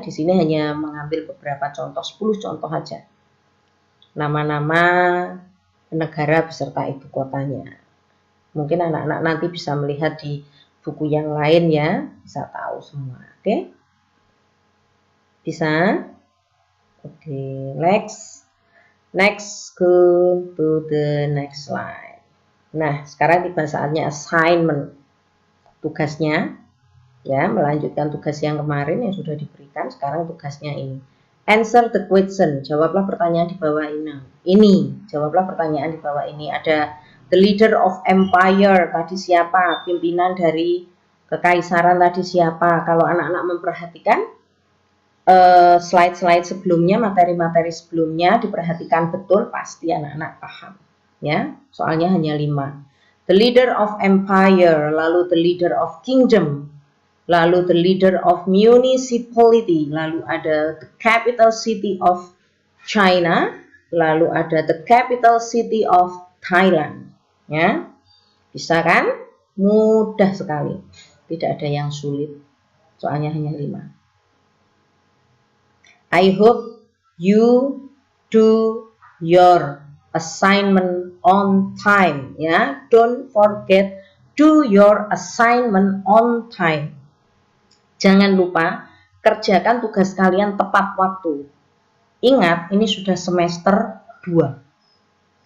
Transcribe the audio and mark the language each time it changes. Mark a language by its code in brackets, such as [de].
[id] Di sini hanya mengambil beberapa contoh, 10 contoh aja. Nama-nama negara beserta ibu kotanya. Mungkin anak-anak nanti bisa melihat di buku yang lain ya, bisa tahu semua. Oke? Bisa? [en] Oke, next go to the next slide. [id] Nah, sekarang tiba saatnya assignment. Tugasnya ya, melanjutkan tugas yang kemarin yang sudah diberikan, sekarang tugasnya ini. [en] Answer the question, [id] jawablah pertanyaan di bawah ini. Jawablah pertanyaan di bawah ini. Ada [en] the leader of empire, [id] tadi siapa? Pimpinan dari kekaisaran tadi siapa? Kalau anak-anak memperhatikan slide-slide sebelumnya, materi-materi sebelumnya diperhatikan betul, pasti anak-anak paham. Ya, soalnya hanya 5. [en] The leader of empire, [id] lalu [en] the leader of kingdom, lalu the leader of municipality, [id] lalu ada [en] the capital city of China, lalu ada the capital city of Thailand. [id] Ya, bisa kan? Mudah sekali, tidak ada yang sulit, soalnya hanya 5. [en] I hope you do your assignment on time. Ya, don't forget do your assignment on time. [id] Jangan lupa kerjakan tugas kalian tepat waktu. Ingat, ini sudah semester 2.